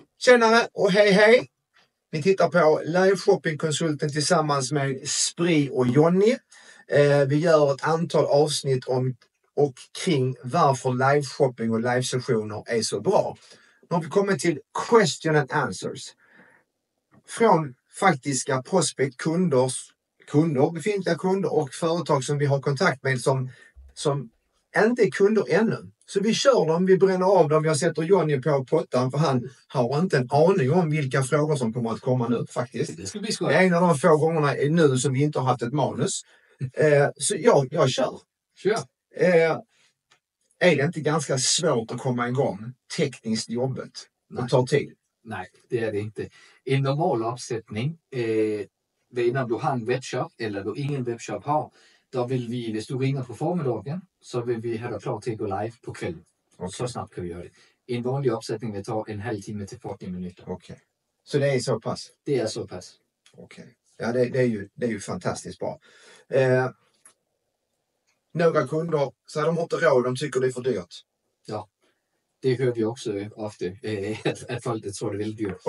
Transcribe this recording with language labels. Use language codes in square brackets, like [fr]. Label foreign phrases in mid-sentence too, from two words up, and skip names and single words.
[sv] Tjenare och hej! Vi tittar på live-shoppingkonsulten tillsammans med Spri och Jonny. Vi gör ett antal avsnitt om och kring varför live-shopping och live-sessioner är så bra. Nu har vi kommit till [en] question and answers. [sv] Från faktiska prospect, kunder, befintliga kunder och företag som vi har kontakt med som inte är kunder ännu. Så vi kör dem, vi bränner av dem, jag sätter Jonny på pottan för han har inte en aning om vilka frågor som kommer att komma nu faktiskt. Det ska bli skoj. Det är en av de få gångerna nu som vi inte har haft ett manus. Så jag kör. Kör. Är det inte ganska svårt att komma igång tekniskt jobbet? Det tar tid. Nej, det är det inte. [da] En normal opsætning, når du har en webshop, eller du ingen webshop har, [sv] då vill vi, [da] hvis du ringer på formiddagen, så vill vi have dig klar til at gå live på kvällen. Okay. [sv] Så snabbt kan vi göra det. [da] En vanlig opsætning vil ta en halv time til 40 minuter. [sv] Okej. Så det är så pass? Det är så pass. Okej. Ja, det är ju fantastiskt bra. Några kunder, så de har inte råd, de tycker det är för dyrt. Ja, det hör vi också ofta, att folk tror det är väldigt dyrt.